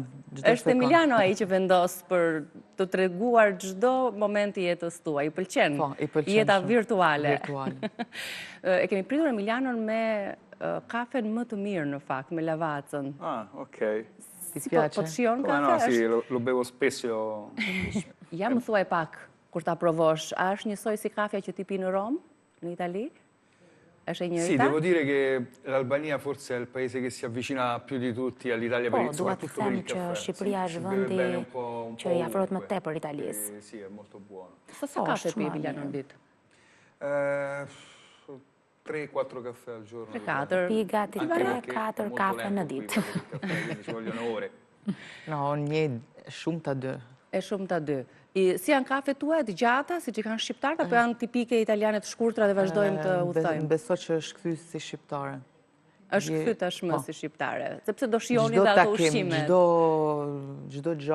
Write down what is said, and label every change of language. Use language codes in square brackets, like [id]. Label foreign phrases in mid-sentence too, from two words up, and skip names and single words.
[sq] Është Emiliano ai që vendos për të treguar çdo moment I jetës tuaj. I pëlqen. Po, I pëlqen. Jeta virtuale. E kemi pritur Emilianon me kafen më të mirë në fakt, me lavacën. Ah, ok. [it] Ti piace? [sq] Po të shijon kafe? [it] No, sì, lo bevo spesso. [sq] Ja më thuaj pak, kur ta provosh, a është njësoj si kafja që ti pi në Rom, në Itali? Është e njëjta? [it] Sì, devo dire che l'Albania forse è il paese che si avvicina più di tutti all'Italia per il soprattutto per il caffè. [sq] Që Shqipëria është vendi që I afrohet më tepër Italisë. [it] Sì, è molto buono. [sq] Sa kafe pi Emiliano në vit? [it] 3-4 caffè al giorno. 3-4. [sq] Pi gati 3-4 kafe në ditë. [it] Ci vogliono ore. No, [sq] një shumë të dy. E shumë të dy. Si janë kafe tuaj të gjata, si që kanë shqiptarët, apo janë tipike italiane të shkurtra dhe vazhdojmë të udhtojmë? Beso që është kthy si shqiptare. Është kthy tashmë si shqiptare, sepse do shihoni dhe ato ushqimet. Çdo gjë.